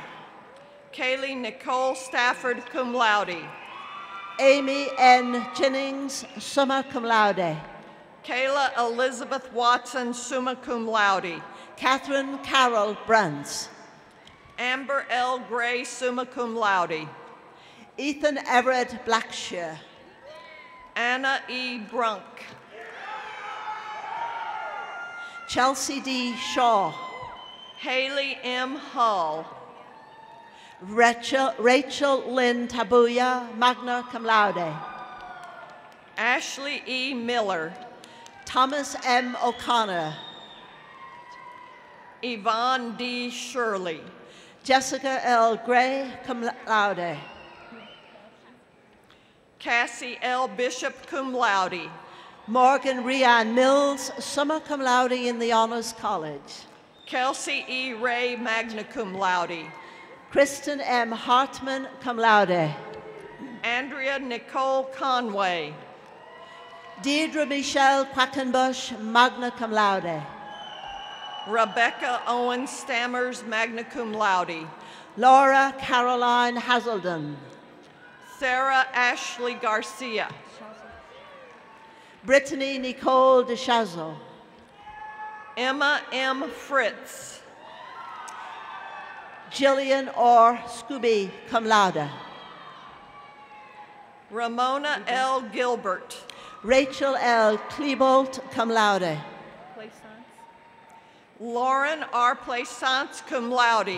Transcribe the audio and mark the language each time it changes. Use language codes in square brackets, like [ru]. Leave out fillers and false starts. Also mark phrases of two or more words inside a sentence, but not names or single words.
[en] Kaylee Nicole Stafford, [la] cum laude. [en] Amy N. Jennings, [la] summa cum laude. [en] Kayla Elizabeth Watson, [la] summa cum laude. [en] Catherine Carol Bruns. Amber L. Gray, [la] summa cum laude. [en] Ethan Everett Blackshear. Anna E. Brunk. Chelsea D. Shaw. Haley M. Hull. Rachel Lynn Tabuya, [la] magna cum laude. [en] Ashley E. Miller. Thomas M. O'Connor. Yvonne D. Shirley. Jessica L. Gray, [la] cum laude. [en] Cassie L. Bishop, [la] cum laude. [en] Morgan Rianne Mills, [la] summa cum laude [en] in the Honors College. Kelsey E. Ray, [la] magna cum laude. [en] Kristen M. Hartman, [la] cum laude. [en] Andrea Nicole Conway. Deirdre Michelle Quackenbush, [la] magna cum laude. [en] Rebecca Owen Stammers, [la] magna cum laude. [en] Laura Caroline Hazelden. Sarah Ashley Garcia. Brittany Nicole DeShazo. Emma M. Fritz. Jillian R. Scooby, [la] cum laude. [en] Ramona L. Gilbert. Rachel L. Klebold, [la] cum laude. [en] Lauren R. Plaisance, [la] cum laude.